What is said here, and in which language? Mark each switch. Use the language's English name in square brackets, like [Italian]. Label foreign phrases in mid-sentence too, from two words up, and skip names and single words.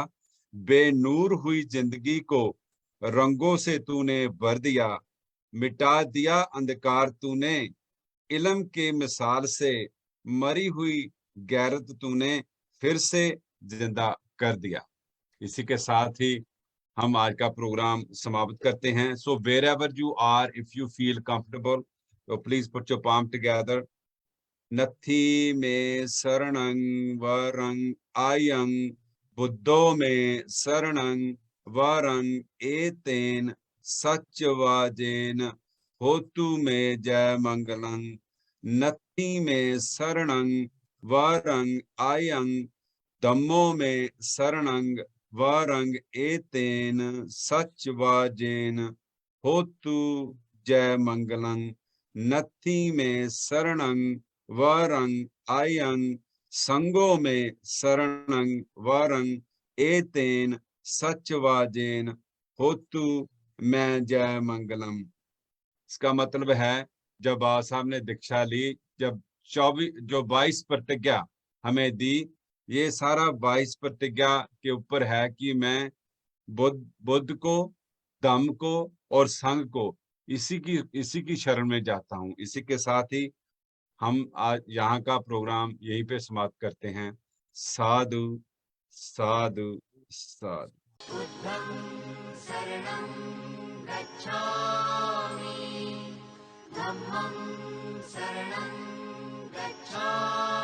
[Hindi] बेनूर हुई जिंदगी को रंगों से तूने भर दिया। मिटा दिया अंधकार तूने, इल्म के मिसाल से मरी हुई गैरत तूने फिर से जिंदा कर दिया। इसी के साथ ही हम आज का प्रोग्राम समाप्त करते हैं। [English] So wherever you are, if you feel comfortable, तो please put your palm together। [Pali] नथी में शरणं वरं आयं, बुद्धो में शरणं वरं एतेन सत्यवाजेन होतु में जय मंगलं। नथी में शरणं वरं आयं, धम्मो में शरणं वरं एतेन सत्यवाजेन होतु जय मंगलं। नथी में शरणं वरं आयं, संगो में शरणं वरं एतेन सत्यवाजेन होतु मैं जय मंगलम। [Hindi] इसका मतलब है, जब बाबा साहब ने दीक्षा ली, जब 22 प्रतिज्ञा हमें दी, ये सारा 22 प्रतिज्ञा के ऊपर है कि मैं बुद्ध को, धम्म को और संघ को इसी की शरण में जाता हूँ। इसी के साथ ही हम आज यहाँ का प्रोग्राम यहीं पे समाप्त करते हैं। [Pali] साधु साधु साधु। बुद्धं शरणं गच्छामि, धम्मं शरणं गच्छामि।